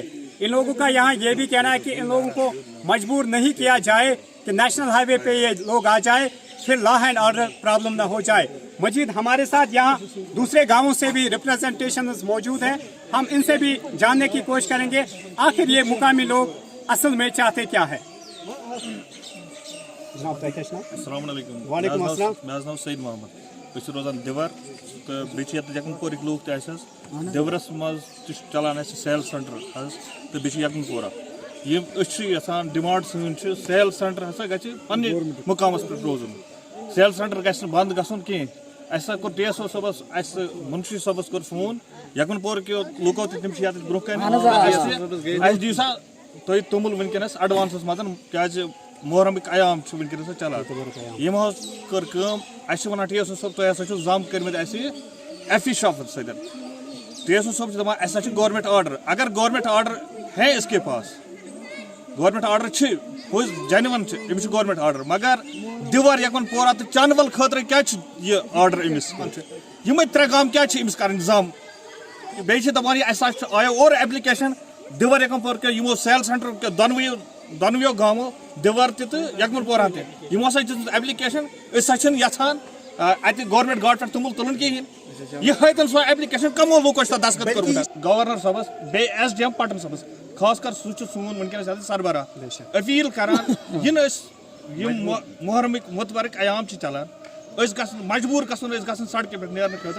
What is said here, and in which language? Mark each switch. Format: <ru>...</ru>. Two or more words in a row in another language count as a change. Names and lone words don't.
<ur>ان لوگوں کا یہاں یہ بھی کہنا ہے کہ ان لوگوں کو مجبور نہیں کیا جائے کہ نیشنل ہائی وے پہ یہ لوگ آ جائے پھر لا اینڈ آرڈر پرابلم نہ ہو جائے. مزید ہمارے ساتھ یہاں دوسرے گاؤں سے بھی ریپرزنٹیشنز موجود ہیں, ہم ان سے بھی جاننے کی کوشش کریں گے آخر یہ مقامی لوگ اصل میں چاہتے کیا ہے.</ur> <ar>السلام علیکم. وعلیکم السلام.</ar> <ks>مےٚ ناو سعید محمد. أسۍ چھِ روزان دیور تہٕ بیٚیہِ چھِ ییٚتہِ یکمن پورٕکۍ لوٗکھ تہِ اَسہِ حظ. دیورس منٛز تہِ چھُ چلان اَسہِ</ks> <en>sale centre</en> <ks>حظ تہٕ بیٚیہِ چھِ یکمن پورہ. یِم أسۍ چھِ یژھان ڈِمانڈ سٲنۍ چھِ</ks> <en>sale centre</en> <ks>ہسا گژھِ پننہِ مقامس پٮ۪ٹھ روزُن.</ks> <en>sale centre</en> <ks>گژھِ نہٕ بنٛد گژھُن کینٛہہ. اَسہِ ہسا کوٚر ٹی ایس او صٲبس اَسہِ مُنشی صٲبس کوٚر فون یکمن پورکیو لوٗکو تہِ تِم چھِ ییٚتٮ۪تھ برونٛہہ کنہِ اَسہِ دِیِو سا تُہۍ توٚمُل ونکیٚنس ایڈوانسس منٛز کیازِ محرمٕکۍ عیام چھُ ونکیٚنس چلان. یِمو حظ کٔر کٲم اَسہِ چھِ ونان ٹی ایس او صٲب تۄہہِ ہسا چھُو زم کٔرمٕتۍ اَسہِ ایف ای شاپس سۭتۍ. ٹی ایس او صٲب چھُ دپان اَسہِ ہسا چھُ</ks> <en>government order.</en> <ur>اگر گورمنٹ آرڈر ہے اس کے پاس گورمنٹ آرڈر</ur> <ks>چھِ پوٚز جینون چھِ أمِس چھُ</ks> <en>government order</en> <ks>مگر دیور یکمن پورہ تہٕ چانول خٲطرٕ کیٛازِ چھُ یہِ آرڈر أمِس یِمے 3 گام کیٛازِ چھِ أمِس کرٕنۍ زم. بیٚیہِ چھِ دپان یہِ اَسہِ ہسا آیو اورٕ ایپلِکیشن دیور یکمن پورہ کیو یِمو</ks> <en>sale centre</en> <ks>کیو دۄنوٕیو گامو دیور تہِ تہٕ یکمن پورہ تہِ یِمو ہسا دِژ ایپلِکیشن أسۍ ہسا چھِنہٕ یژھان اتہ گورنمنٹ گاٹ پہ توٚمُل تُلُن کِہیٖنۍ یہِ ہٲیتن سۄ ایپلِکیشن کمو لوٗکو چھِ تتھ دستخط کوٚرمُت گورنر صٲبس بیٚیہِ ایس ڈی ایم پٹن صٲبس خاص کر سُہ چھُ سون وٕنکیٚنس سربراہ اپیٖل کران یِنہٕ أسۍ یِم محرمٕکۍ متبرک ایام چھِ چلان أسۍ گژھن مجبوٗر گژھُن أسۍ گژھن سڑکہِ پٮ۪ٹھ نیرنہٕ خٲطرٕ</ks>